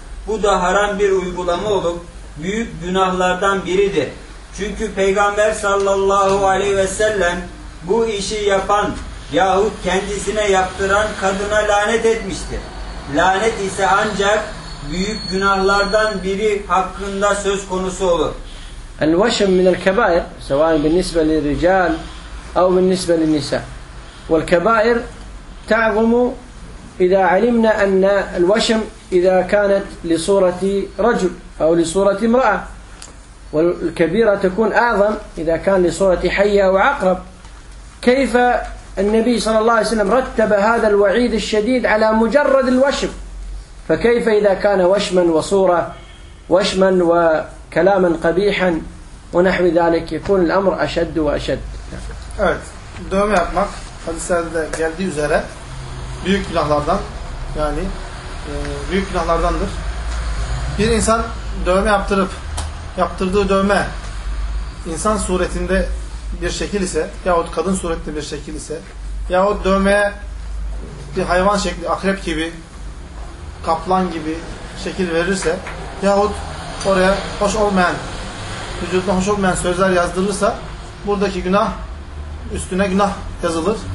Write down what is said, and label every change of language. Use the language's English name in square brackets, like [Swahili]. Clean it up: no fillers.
[Turkish] Bu da haram bir uygulama olup büyük günahlardan biridir. Çünkü Peygamber sallallahu aleyhi ve sellem bu işi yapan yahut kendisine yaptıran kadına lanet etmiştir. Lanet ise ancak büyük günahlardan biri hakkında söz konusu olur. [Arabic] الوشم من الكبائر سواء بالنسبة للرجال أو بالنسبة للنساء والكبائر تعظم إذا علمنا أن الوشم إذا كانت لصورة رجل أو لصورة امرأة والكبيرة تكون أعظم إذا كان لصورة حية أو عقرب كيف النبي صلى الله عليه وسلم رتب هذا الوعيد الشديد على مجرد الوشم فكيف إذا كان وشما وصورة وشما و kelamen kabihan ve nahvi zalik يكون الامر اشد واشد. [Turkish] Evet. Dövme yapmak hadislerde geldiği üzere büyük günahlardan yani büyük günahlardandır. Bir insan dövme yaptırıp yaptırdığı dövme insan suretinde bir şekil ise yahut kadın suretinde bir şekil ise yahut dövmeye bir hayvan şekli akrep gibi kaplan gibi şekil verirse yahut oraya hoş olmayan vücuduna hoş olmayan sözler yazdırırsa buradaki günah üstüne günah yazılır.